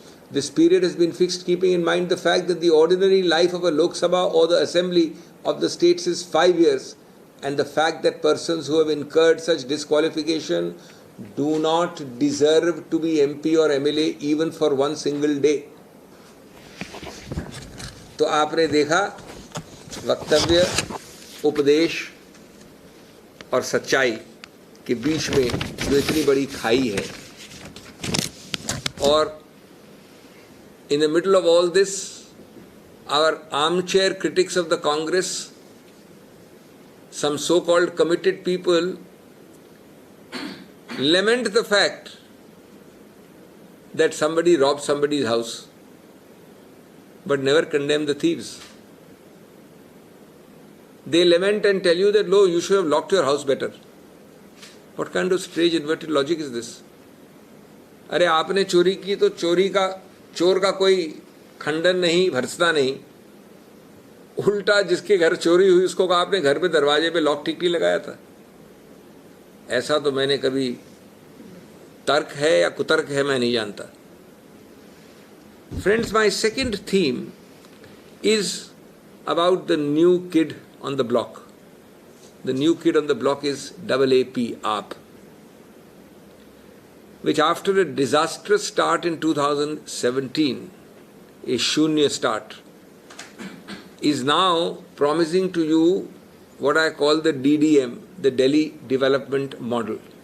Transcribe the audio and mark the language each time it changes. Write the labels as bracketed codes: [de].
[en] This period has been fixed keeping in mind the fact that the ordinary life of a Lok Sabha or the Assembly of the states is 5 years, and the fact that persons who have incurred such disqualification do not deserve to be MP or MLA even for one single day. [hi] तो आपने देखा वक्तव्य, उपदेश और सच्चाई के बीच में जो इतनी बड़ी खाई है. [en] और in the middle of all this, our armchair critics of the Congress, some so-called committed people, lament the fact that somebody robbed somebody's house, but never condemn the thieves. They lament and tell you that, "Lo, you should have locked your house better." What kind of strange inverted logic is this? [hi] अरे आपने चोरी की तो चोर का कोई खंडन नहीं, भर्त्सना नहीं. उल्टा जिसके घर चोरी हुई उसको कहा आपने घर पे दरवाजे पे लॉक टिकली लगाया था. ऐसा तो मैंने कभी, तर्क है या कुतर्क है मैं नहीं जानता. [en] Friends, my second theme is about the new kid on the block. The new kid on the block is AAP, which after a disastrous start in 2017, a shunya start, is now promising to you what I call the DDM, the Delhi Development Model.